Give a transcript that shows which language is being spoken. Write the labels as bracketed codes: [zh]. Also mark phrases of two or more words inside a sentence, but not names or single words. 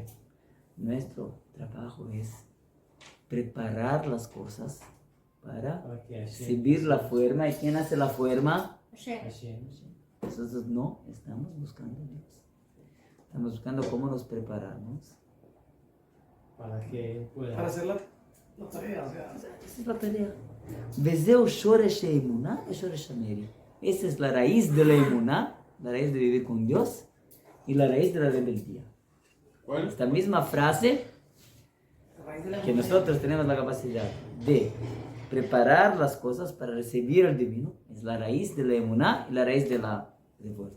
[es] Nuestro trabajo es preparar las cosas para Para que Hashem- recibir la forma. ¿Y quién hace la forma? Hashem. Hashem. Nosotros no estamos buscando a Dios. Estamos buscando cómo nos preparamos. Para que pueda. Para hacer la tarea, o sea. Esa es la pelea. [he] וזהו שורש אמונה ושורש המרי. [es] Esa es la raíz de la emuná, la raíz de vivir con Dios, y la raíz de la rebeldía. ¿Cuál? Esta misma frase a raíz de la que nosotros tenemos la capacidad de preparar las cosas para recibir el divino. Es la raíz de la emuná y la raíz de la revuelta.